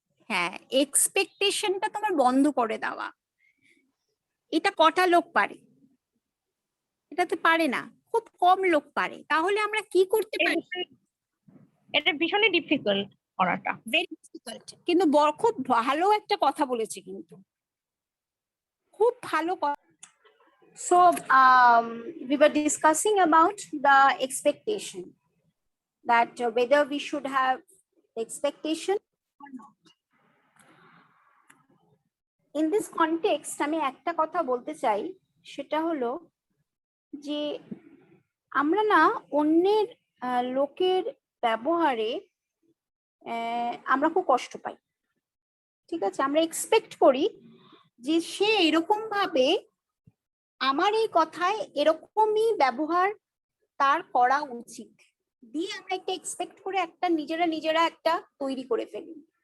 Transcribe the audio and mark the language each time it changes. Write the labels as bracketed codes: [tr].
[bn] হ্যাঁ, এক্সপেকটেশনটা তোমার বন্ধ করে দেওয়া, এটা কটা লোক পারে? এটা তো পারে না, খুব কম লোক পারে। তাহলে আমরা কি করতে পারি? এটা ভীষণই ডিফিকাল্ট করাটা, [en] Very difficult. [bn] কিন্তু খুব ভালো একটা কথা বলেছে, কিন্তু খুব ভালো কথা। [en] So we were discussing about the expectation. that whether we should have expectation or not. In this context, [bn] আমি একটা কথা বলতে চাই, সেটা হলো যে আমরা না অন্যের লোকের ব্যবহারে আমরা খুব কষ্ট পাই। ঠিক আছে, আমরা এক্সপেক্ট করি যে সে এরকম ভাবে আমার এই কথায় এরকমই ব্যবহার তার করা উচিত, দিয়ে আমরা একটা এক্সপেক্ট করে একটা নিজেরা একটা তৈরি করে ফেলি।